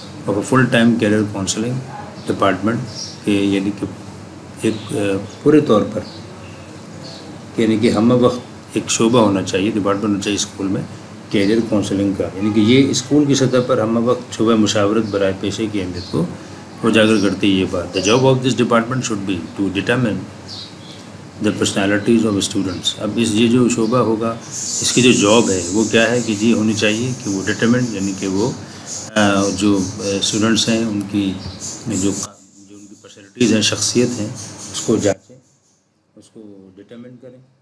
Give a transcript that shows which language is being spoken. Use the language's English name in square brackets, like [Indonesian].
[English] of a full time career counselling [Urdu] department کہ یعنی کہ ایک پورے طور پر یعنی کہ ہم وقت ایک شعبہ ہونا چاہیے، ڈپارٹمنٹ ہونا چاہیے اسکول میں کیریئر کاؤنسلنگ کا، یعنی کہ یہ اسکول کی سطح پر ہم وقت شعبہ مشاورت برائے پیشے کی اہمیت کو اجاگر کرتی ہے یہ بات. [English] The job of this department should be to determine the personalities of students. [Urdu] اب یہ جو شعبہ ہوگا اس کی جو جاب ہے وہ کیا ہے کہ جی ہونی چاہیے کہ وہ ڈٹرمنٹ یعنی کہ وہ جو اسٹوڈنٹس ہیں ان کی جو ان کی پرسنالٹیز ہیں، شخصیت ہیں، اس کو جانچیں، اس کو ڈٹرمن کریں